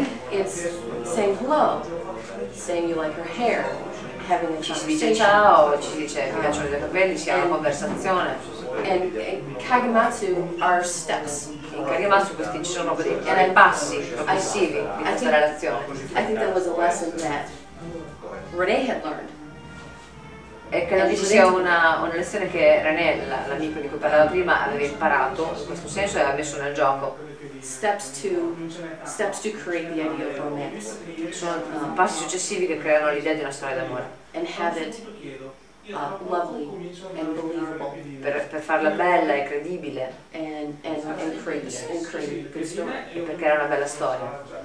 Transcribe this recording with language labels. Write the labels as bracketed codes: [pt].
[en] It's saying hello, saying you like her hair, having a [it] Ci si dice [en] conversation. [it] ciao, ci si dice mi piacciono i tuoi capelli, si ha una conversazione. [en] And Kagematsu are steps. [it] In Kagematsu ci sono proprio dei passi progressivi di questa relazione. [en] I think that was a lesson that Renee had learned. [it] E credo che ci sia una lezione che René, l'amico di cui parlavo prima, aveva imparato in questo senso e aveva messo nel gioco. [en] Steps to create the idea of romance. [it] Sono passi successivi che creano l'idea di una storia d'amore. [en] And have it lovely and believable. [it] Per farla bella e credibile. [en] And create a good story. [it] E per creare una bella storia.